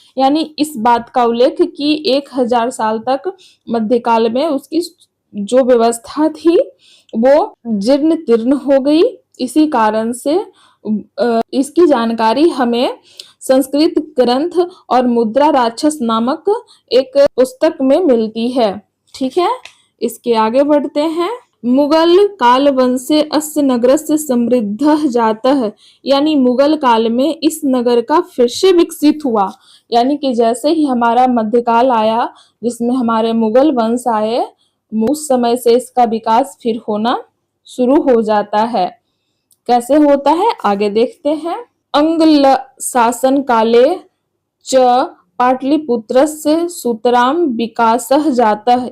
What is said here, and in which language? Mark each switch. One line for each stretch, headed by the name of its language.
Hindi: यानी इस बात का उल्लेख कि 1000 साल तक मध्यकाल में उसकी जो व्यवस्था थी वो जीर्ण तीर्ण हो गई। इसी कारण से इसकी जानकारी हमें संस्कृत ग्रंथ और मुद्रा राक्षस नामक एक पुस्तक में मिलती है। ठीक है। इसके आगे बढ़ते हैं।
Sanskrit: मुगल काल वंशे अस्य नगरस्य समृद्धः जातः।
Hindi: यानी मुगल काल में इस नगर का फिर से विकसित हुआ। यानी कि जैसे ही हमारा मध्यकाल आया, जिसमें हमारे मुगल वंश आए, उस समय से इसका विकास फिर होना शुरू हो जाता है। कैसे होता है आगे देखते हैं।
Sanskrit: अंग्ल शासन काले च पाटलिपुत्रस्य सुतराम विकासः जातः।